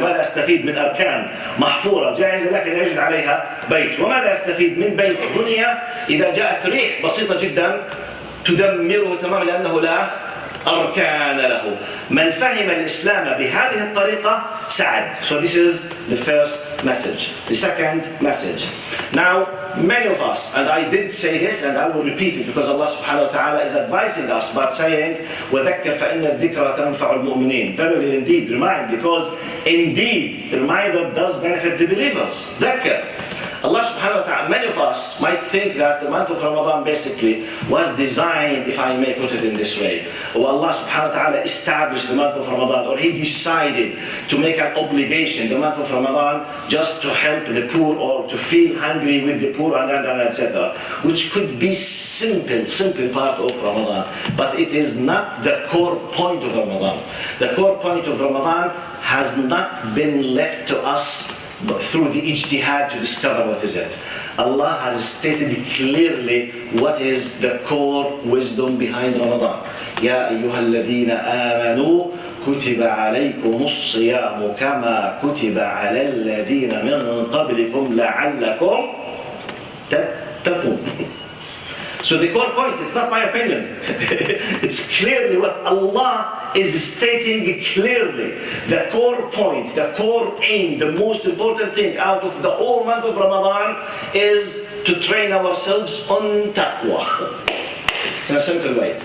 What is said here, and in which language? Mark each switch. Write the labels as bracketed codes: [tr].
[ar] ماذا أستفيد من أركان محفورة جاهزة لكن يجد عليها بيت؟ وماذا أستفيد من بيت بني إذا جاءت ريح بسيطة جدا تدمره تماما لأنه لا أركان له؟ من فهم الإسلام بهذه الطريقة سعد. [en] So this is the first message. The second message. Now, many of us, and I did say this and I will repeat it because Allah subhanahu wa ta'ala is advising us by saying, [ar] وَذَكَّرْ فَإِنَّ الذِّكْرَ تَنْفَعُ الْمُؤْمِنِينَ. [en] Verily indeed, remind, because indeed, the reminder does benefit the believers. ذَكَّرْ. Allah subhanahu wa ta'ala, many of us might think that the month of Ramadan basically was designed, if I may put it in this way, or Allah subhanahu wa ta'ala established the month of Ramadan, or He decided to make an obligation the month of Ramadan just to help the poor or to feel hungry with the poor and etc. Which could be simple part of Ramadan, but it is not the core point of Ramadan. The core point of Ramadan has not been left to us through the ijtihad to discover what is it. Allah has stated clearly what is the core wisdom behind Ramadan. [ar] يا أيها الذين آمنوا كتب عليكم الصيام كما كتب على الذين من قبلكم لعلكم تتقون. [en] So the core point, it's not my opinion. It's clearly what Allah is stating clearly. The core point, the core aim, the most important thing out of the whole month of Ramadan is to train ourselves on taqwa. In a simple way.